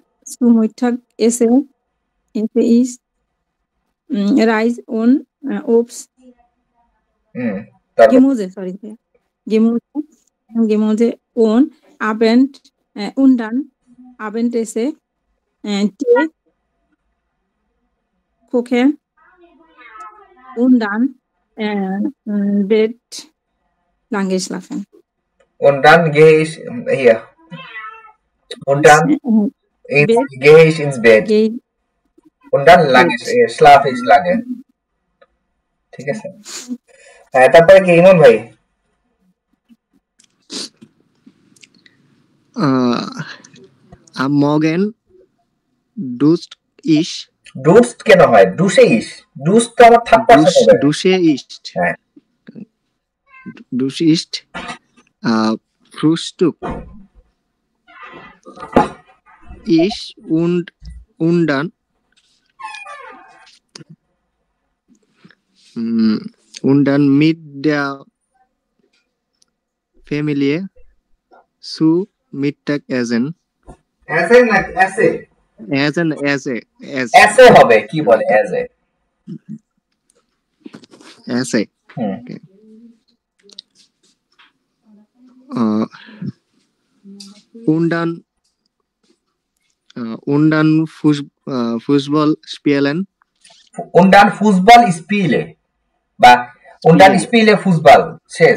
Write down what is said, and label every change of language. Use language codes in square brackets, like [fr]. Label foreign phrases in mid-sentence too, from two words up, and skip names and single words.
[de] Reis und Obst Gemüse und und dann Abendesse Tee kochen und dann Bett lange schlafen. Und dann gehe ich hier. Und dann gehe ich ins Bett. Und dann schlafe ich lange. [bn] ঠিক আছে হ্যাঁ তারপরে কি ইমন ভাই [de] am Morgen duscht ich [bn] ডুস্ট কেন হয় [de] dusche ich duscht [bn] তো আমার থাপ্পড় হবে [de] dusche ich [bn] হ্যাঁ [de] dusche ich Frühstück ich und dann mit der Familie zu Mittagessen [bn] এসে হবে কি বলে [de] এসে und dann Fußball spielen und dann Fußball spiele বা und dann spiele Fußball শেষ